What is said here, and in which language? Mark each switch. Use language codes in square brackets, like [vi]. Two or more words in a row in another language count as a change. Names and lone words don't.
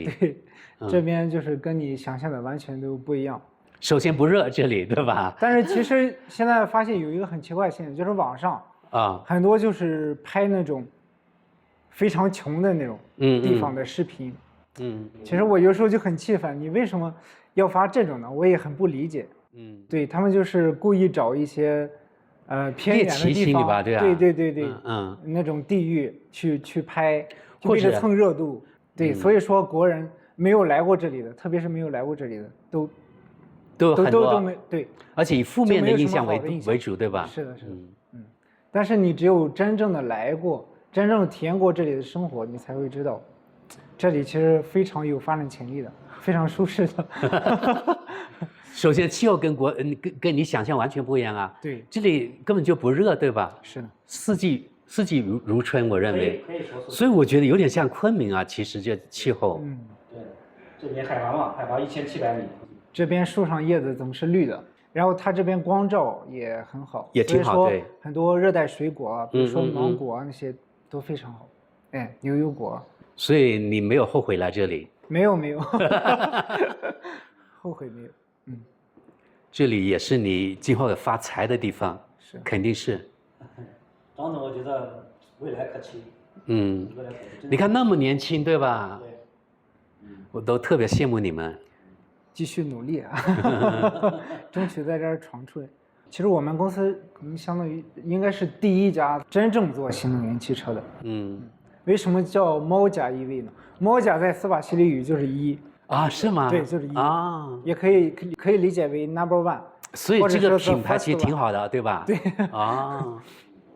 [zh] 對，這邊就是跟你想象的完全都不一樣。首先不熱這裡，對吧？但是其實現在發現有一個很奇怪的現象，就是網上很多就是拍那種非常窮的那種地方的視頻。其實我有時候就很氣憤，你為什麼要發這種呢？我也很不理解。對，他們就是故意找一些偏遠的地方，对，那種地域去拍，就为了蹭熱度。对，所以說國人沒有來過這裡的，特別是沒有來過這裡的，都沒對，而且以負面的印象為主，對吧？是的。但是你只有真正的來過，真正體驗過這裡的生活，你才會知道。這裡其實非常有發展潛力的，非常舒適的。首先，氣候跟你想象完全不一樣啊。對，這裡根本就不熱，對吧？是的，四季如春，我認為。可以說。所以我覺得有點像昆明啊，其實這氣候。對，這邊海拔嘛，海拔1700米。這邊樹上葉子總是綠的，然後它這邊光照也很好，也挺好。對。很多熱帶水果，比如說芒果啊那些。都非常好。哎，牛油果。所以你没有后悔来这里？没有，后悔没有。这里也是你今后发财的地方，是，肯定是。张总，我觉得未来可期。未来可期。你看那么年轻，对吧？对。我都特别羡慕你们。继續努力啊，爭取在這兒闖出來。其實我們公司可能相當於應該是第一家真正做新能源汽車的。為什麼叫貓甲 EV 呢？貓甲在斯瓦希里語就是一啊，是嗎？對，就是一啊，也可以理解為 [en] number one。 [zh] 所以這個品牌其實挺好的，對吧？對啊。